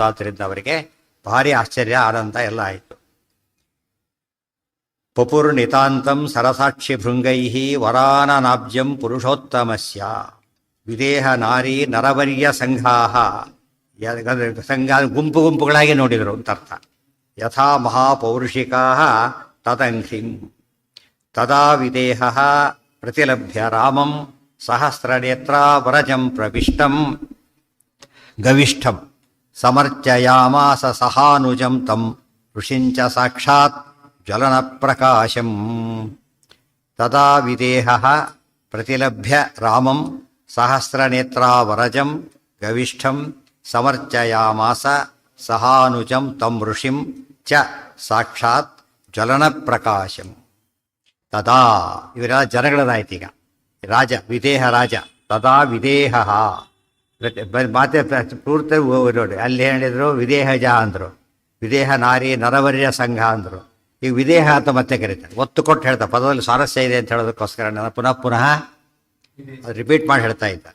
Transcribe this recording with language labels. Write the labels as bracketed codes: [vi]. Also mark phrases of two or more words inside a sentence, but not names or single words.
[kn] ಆದ್ದರಿಂದ ಅವರಿಗೆ ಭಾರಿ ಆಶ್ಚರ್ಯ, ಆನಂದ ಎಲ್ಲ ಆಯಿತು. [sa] पपुर् नितान्तं सरसाक्षि भृङ्गै वराननाब्जं पुरुषोत्तमस्य विदेह नारि नरवर्य सङ्घाह, [kn] ಸಂಘ ಗುಂಪು ಗುಂಪುಗಳಾಗಿ ನೋಡಿದರು ಅಂತ ಅರ್ಥ. [sa] यथा महापौरुषिका तदङ्घ्रिं तदा विदेह प्रतिलभ्य रामं सहस्रनेत्रावरजं प्रविष्टं गविष्ठं समर्चयामास सहानुजं तं ऋषिंच साक्षात् ज्वलन प्रकाशं. तदा विदेह प्रतिलभ्य रामं सहस्रनेत्रावरजं गविष्ठं समर्चयामास सहानुजं तं ऋषिं च साक्षात् ज्वलन प्रकाशं. [kn] ತದಾ ಇವರೆಲ್ಲ ಜನಗಳದಾಯ್ತು. ಈಗ ರಾಜ, ವಿದೇಹ ರಾಜ. ತದಾ ವಿದೇಹ ಮಾತೆ ಪೂರ್ತಿ ನೋಡಿ, ಅಲ್ಲಿ ಹೇಳಿದರು ವಿದೇಹಜ ಅಂದರು, [sa] विदेह नारि नरवर्य सङ्घ [kn] ಅಂದರು. ಈಗ ವಿದೇಹ ಅಂತ ಮತ್ತೆ ಕರೀತಾರೆ, ಒತ್ತು ಕೊಟ್ಟು ಹೇಳ್ತಾರೆ. ಪದದಲ್ಲಿ ಸ್ವಾರಸ್ಯ ಇದೆ ಅಂತ ಹೇಳೋದಕ್ಕೋಸ್ಕರ ನಾನು ಪುನಃ ಅದು ರಿಪೀಟ್ ಮಾಡಿ ಹೇಳ್ತಾ ಇದ್ದ.